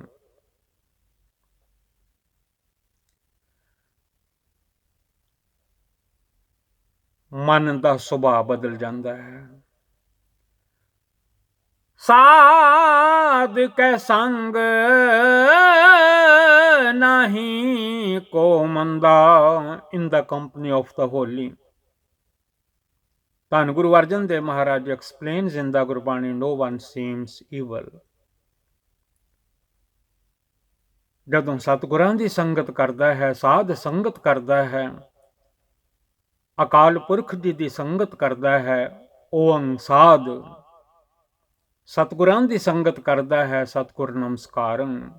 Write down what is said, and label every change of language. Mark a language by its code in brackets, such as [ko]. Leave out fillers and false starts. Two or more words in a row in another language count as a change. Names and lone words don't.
[pa] ਮਨ ਦਾ ਸੁਭਾਅ ਬਦਲ ਜਾਂਦਾ ਹੈ। ਸਾਧ ਕੈ ਸੰਗ ਨਹੀਂ ਕੋ ਮੰਦਾ, [en] in the company of the holy, ਧੰਨ ਗੁਰੂ ਅਰਜਨ ਦੇਵ ਮਹਾਰਾਜ explains in the ਗੁਰਬਾਣੀ, no one seems evil. [pa] ਜਦੋਂ ਸਤਿਗੁਰਾਂ ਦੀ ਸੰਗਤ ਕਰਦਾ ਹੈ, ਸਾਧ ਸੰਗਤ ਕਰਦਾ ਹੈ, ਅਕਾਲ ਪੁਰਖ ਜੀ ਦੀ ਸੰਗਤ ਕਰਦਾ ਹੈ, ਓੰ ਸਾਧ ਸਤਿਗੁਰਾਂ ਦੀ ਸੰਗਤ ਕਰਦਾ ਹੈ, ਸਤਿਗੁਰ ਨਮਸਕਾਰੰ।